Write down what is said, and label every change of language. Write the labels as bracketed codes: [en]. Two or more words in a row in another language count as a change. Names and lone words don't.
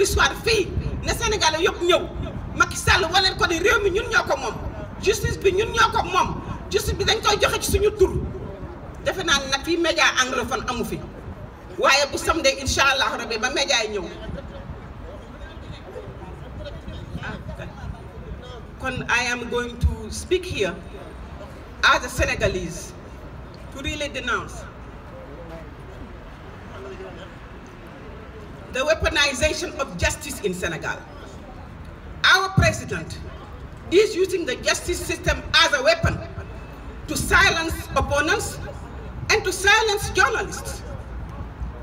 [wo] soir fii ne sénégalais yëpp ñëw Macky Sall waleen ko ni réew mi ñun ñoo ko moom justice bi ñun ñoo ko moom justice bi dañ koy joxe ci suñu tur defe naa nag fii [fr] média anglophone [wo] amu fi waaye bu samedi [ar] إن شاء الله [wo] rabbi ba média yi ñëw [en] kon I am going to speak here as a Senegalese to really denounce the weaponization of justice in Senegal. Our president is using the justice system as a weapon to silence opponents and to silence journalists.